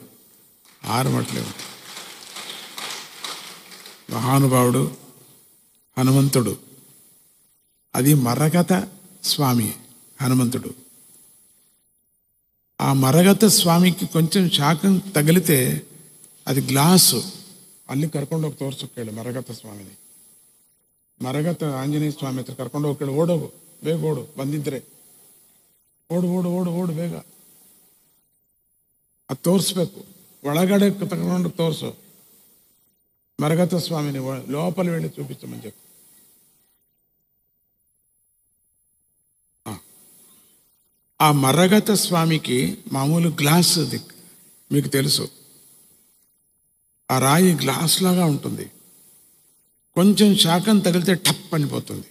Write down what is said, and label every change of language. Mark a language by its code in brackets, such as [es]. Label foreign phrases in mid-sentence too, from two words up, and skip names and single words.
[te] హారం అట్లేదు. మహానుభావుడు హనుమంతుడు. అది మరగత స్వామి హనుమంతుడు. ఆ మరగత స్వామికి కొంచెం శాకం తగిలితే అది గ్లాసు [kn] ಅಲ್ಲಿ ಕರ್ಕೊಂಡು ಹೋಗಿ ತೋರ್ಸೋಕ್ಕೇಳಿ ಮರಗತ ಸ್ವಾಮಿನಿ. ಮರಗತ ಆಂಜನೇಯ ಸ್ವಾಮಿ ಹತ್ರ ಕರ್ಕೊಂಡು ಹೋಗಿ ಓಡೋಗು, ಬೇಗ ಓಡು, ಬಂದಿದ್ರೆ ಓಡು ಬೇಗ. ಅದು ತೋರಿಸ್ಬೇಕು. ಒಳಗಡೆ ತಗೊಂಡು ತೋರಿಸು. [te] మరగత స్వామిని లోపల వెళ్ళి చూపించమని చెప్పు. ఆ మరగత స్వామికి మామూలు గ్లాస్ మీకు తెలుసు. ఆ రాయి గ్లాస్ లాగా ఉంటుంది. కొంచెం శాకం తగిలితే టప్ అనిపోతుంది.